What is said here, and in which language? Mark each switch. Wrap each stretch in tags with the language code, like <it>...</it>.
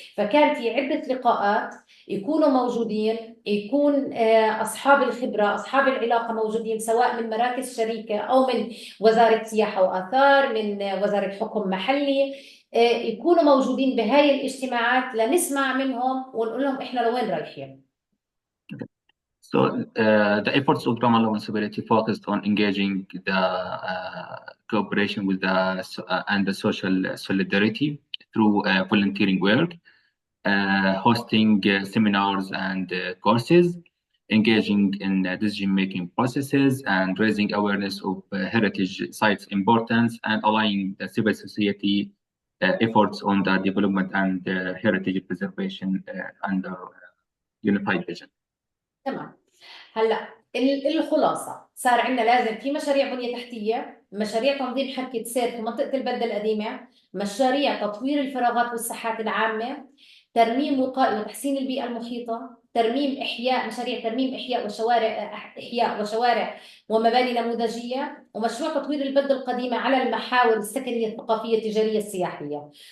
<ar>فكان في عدة لقاءات يكونوا موجودين، يكون أصحاب الخبرة أصحاب العلاقة موجودين، سواء من مراكز شريكة أو من وزارة سياحة وآثار، من وزارة حكم محلي، يكونوا موجودين بهاي الاجتماعات لنسمع منهم ونقول لهم إحنا لوين رايحين.</ar> <en>So the efforts of Drama Municipality focused on engaging the cooperation with and the social solidarity through volunteering work, hosting seminars and courses, engaging in decision-making processes, and raising awareness of heritage sites' importance, and aligning the civil society efforts on the development and heritage preservation under unified vision.</en> <ar>تمام. هلا الخلاصه صار عندنا لازم في مشاريع بنيه تحتيه، مشاريع تنظيم حركه سير في منطقه البلده القديمه، مشاريع تطوير الفراغات والساحات العامه، ترميم وقائي وتحسين البيئه المحيطه، مشاريع ترميم احياء وشوارع ومباني نموذجيه، ومشروع تطوير البلده القديمه على المحاور السكنيه الثقافيه التجاريه السياحيه.</ar>